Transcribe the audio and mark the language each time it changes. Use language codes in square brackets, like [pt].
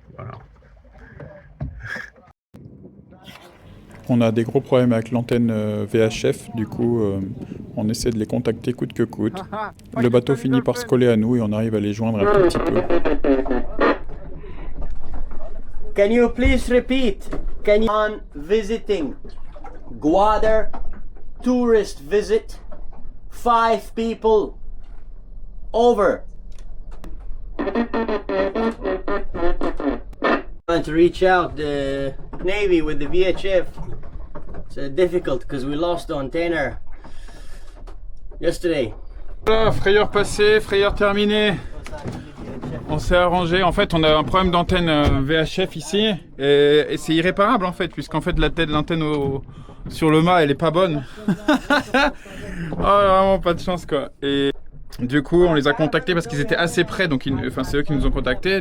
[fr] Voilà. On a des gros problèmes avec l'antenne VHF, du coup, on essaie de les contacter coûte que coûte. Le bateau finit par se coller à nous et on arrive à les joindre un tout petit peu. [en] Can you please repeat? Can you on visiting Guadar tourist visit 5 people over. Trying to reach out the Navy with the VHF. It's difficult because we lost the antenna yesterday. [fr] Voilà, frayeur passée, frayeur terminée. On s'est arrangé. En fait, on a un problème d'antenne VHF ici et c'est irréparable en fait, puisqu'en fait l'antenne sur le mât elle est pas bonne. Oh, vraiment pas de chance quoi. Et du coup, on les a contactés parce qu'ils étaient assez près, donc c'est eux qui nous ont contactés.